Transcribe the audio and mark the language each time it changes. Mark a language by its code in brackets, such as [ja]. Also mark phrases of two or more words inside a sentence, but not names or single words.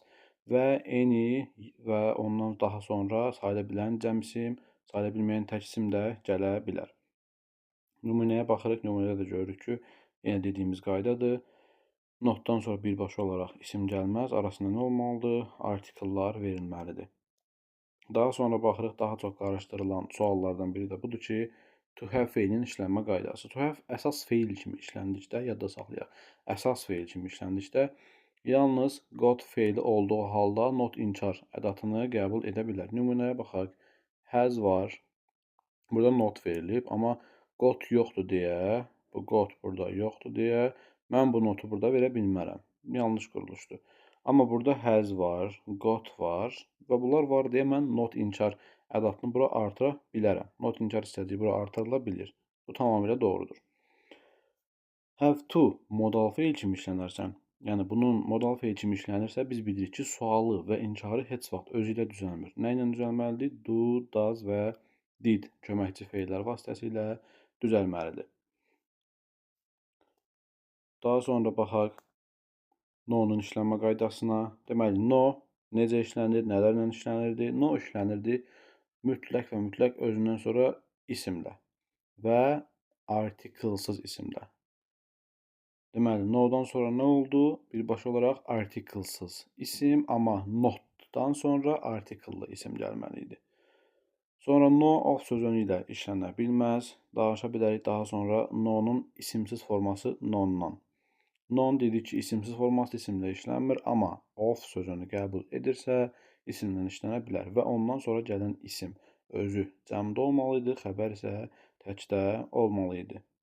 [az] Və any və ondan daha sonra sayıla bilən cəm isim, sayıla bilməyən tək isim də gələ bilər. Nümunəyə baxırıq. Nümunədə də görürük ki, yenə dediyimiz qaydadır. Notdan sonra birbaşa olaraq isim gəlməz. Arasında nə olmalıdır? Artikellar verilməlidir. Daha sonra baxırıq, daha çox qarışdırılan suallardan biri də budur ki, [en] to have [az] feilinin işlənmə qaydası. [en] To have [az] əsas feil kimi işləndikdə, yadda saxlayaq, əsas feil kimi işləndikdə yalnız got feili olduğu halda not inkar ədatını qəbul edə bilər. Nümunəyə baxaq, has var, burada not verilib, amma got yoxdur deyə, bu got burada yoxdur deyə, mən bu notu burada verə bilmərəm. Yanlış quruluşdur. Amma burada has var, got var və bunlar var deyə mən not inkar ədatını bura artıra bilərəm. Not inkar hissəciyi bura artırıla bilir. Bu tamamilə doğrudur. [en] Have to [az] modal feil kimi işlənərsə, yəni bunun modal feil kimi işlənirsə, biz bilirik ki, sualı və inkarı heç vaxt özü ilə düzəlmir. Nə ilə düzəlməlidir? [en] Do, does [az] və did köməkçi feillər vasitəsilə düzəlməlidir. Daha sonra baxaq no-nun işlənmə qaydasına. Deməli, no necə işlənir, nələrlə işlənirdi? No işlənirdi mütləq və mütləq özündən sonra isimlə və artikelsız isimlə. Deməli, no-dan sonra nə oldu? Birbaşa olaraq artikelsız isim, amma [en] not to- [az] dan sonra artikellı isim gəlməli idi. Sonra [en] no of [az] sözünü ilə işlənə bilməz. Danışa bilərik daha sonra no-nun isimsiz forması non-dan. Non dedik ki, isimsiz forması isimlə işlənmir, amma of sözünü qəbul edirsə, isimlə işlənə bilər və ondan sonra gələn isim özü cəmdə olmalı idi, xəbər isə təkdə olmalı idi.